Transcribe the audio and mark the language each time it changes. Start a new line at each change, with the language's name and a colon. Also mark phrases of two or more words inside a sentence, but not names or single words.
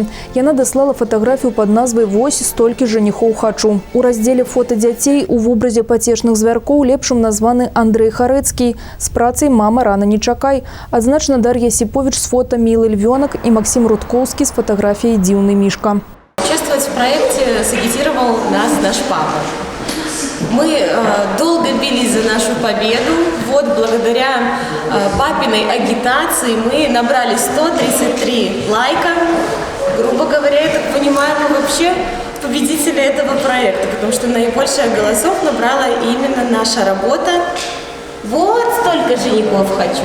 Belarusian: Яна даслала фатаграфію пад назвай «Вось столькі жаніхоў хачу». У раздзеле «Фота дзяцей» у вобразе пацешных звяркоў лепшым названы Андрэй Харэцкі з працай «Мама, рана не чакай». Адзначана Дар'я Сіповіч з фота «Мілы львёнак» и Максим Рудкоўскі з фотаграфіяй «Дзіўны мішка».
Russian: Участвовать в проекте сагитировал нас наш папа. Мы долго бились за нашу победу. Вот благодаря папиной агитации мы набрали 133 лайка. Грубо говоря, я так понимаю, мы вообще победители этого проекта, потому что наибольшее голосов набрала именно наша работа Вот столько женихов хочу.